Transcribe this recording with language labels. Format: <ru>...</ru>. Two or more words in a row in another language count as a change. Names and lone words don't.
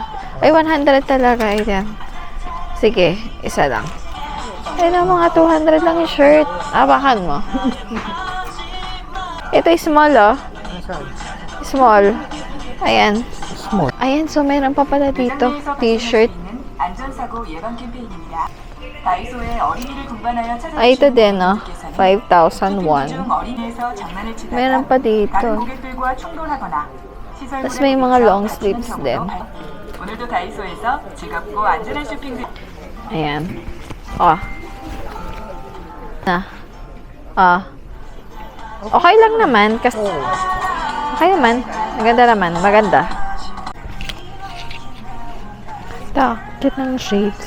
<tl>Ay, 100 talaga. Ayan. Sige, isa lang. Ay, na mga 200 lang yung shirt. Abakan mo. Ito yung small, oh. Nasaan? Small. Ayan. Small. Ayan, so meron pa pala dito. T-shirt.</tl> <ko>안전사고 예방 캠페인입니다. 다이소에 어린이를 동반하여</ko> <tl>Ay, ito</tl> <ko>찾아주시는</ko> <tl>din, oh. 5,000 won.</tl> <ko>중 어린이에서 장난을 치다가</ko> <tl>Meron pa dito.</tl> <ko>다른 고객들과 충돌하거나 시설</ko> <tl>Tas may mga</tl> <en>long sleeves</en> <tl>din.</tl> <ko>오늘도 다이소에서 즐겁고 안전한 쇼핑</ko> <tl>Ayan. Oh. Na. Ah. Okay lang naman. Kasi, okay naman. Maganda naman. Maganda. Ito. Cute ng shades.</tl>